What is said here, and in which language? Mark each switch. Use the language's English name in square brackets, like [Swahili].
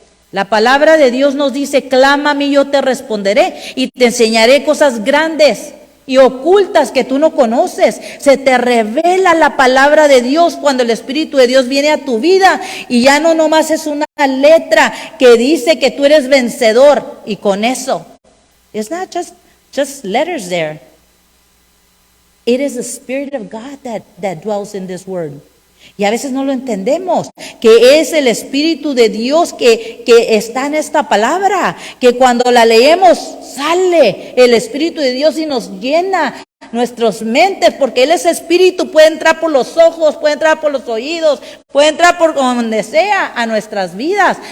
[Spanish] La palabra de Dios nos dice, clama a mí, yo te responderé y te enseñaré cosas grandes y ocultas que tú no conoces. Se te revela la palabra de Dios cuando el Espíritu de Dios viene a tu vida y ya no nomás es una letra que dice que tú eres vencedor. Y con eso, [English] it's not just letters there. It is the Spirit of God that dwells in this word. [Spanish] Y a veces no lo entendemos, que es el Espíritu de Dios que está en esta palabra, que cuando la leemos sale el Espíritu de Dios y nos llena nuestras mentes, porque Él es Espíritu, puede entrar por los ojos, puede entrar por los oídos, puede entrar por donde sea a nuestras vidas.